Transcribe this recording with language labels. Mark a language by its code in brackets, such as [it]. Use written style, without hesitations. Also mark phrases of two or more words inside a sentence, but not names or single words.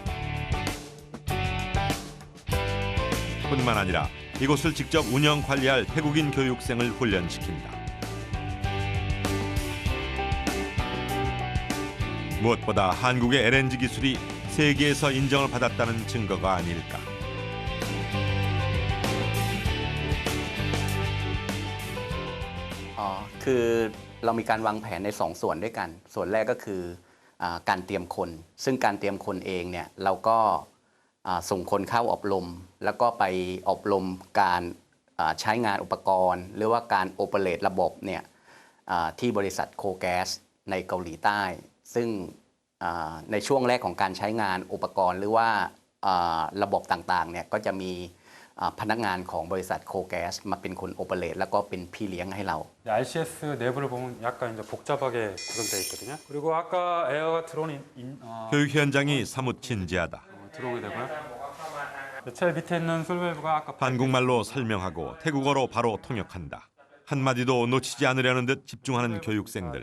[ko] 뿐만 아니라 이곳을 직접 운영 관리할 태국인 교육생을 훈련시킨다. 무엇보다 한국의 LNG 기술이 세계에서 인정을 받았다는 증거가 아닐까. [th] คือเรามีการวางแผนใน2 ส่วนด้วยกันส่วนแรกก็คือการเตรียมคนซึ่งการเตรียมคนเอง เนี่ยเราก็ส่งคนเข้าอบรมแล้วก็ไปอบรมการใช้งานอุปกรณ์หรือว่าการโอเปเรตระบบเนี่ยที่บริษัทโคแก๊สในเกาหลีใต้ซึ่งในช่วงแรกของการใช้งานอุปกรณ์หรือว่าระบบต่างๆเนี่ยก็จะมีพนักงานของบริษัทโคแก๊สมาเป็นคนโอเปเรตแล้วก็เป็นพี่เลี้ยงให้เรา [ko] RCS 내부를 보면 약간 이제 복잡하게 구성되어 있거든요. 그리고 아까 에어가 들어오는 교육 현장이 사뭇 진지하다. 들어오게 되고요. 제일 밑에 있는 솔밸브가 아까 한국말로 설명하고 태국어로 바로 통역한다. 한마디도 놓치지 않으려는 듯 집중하는 교육생들.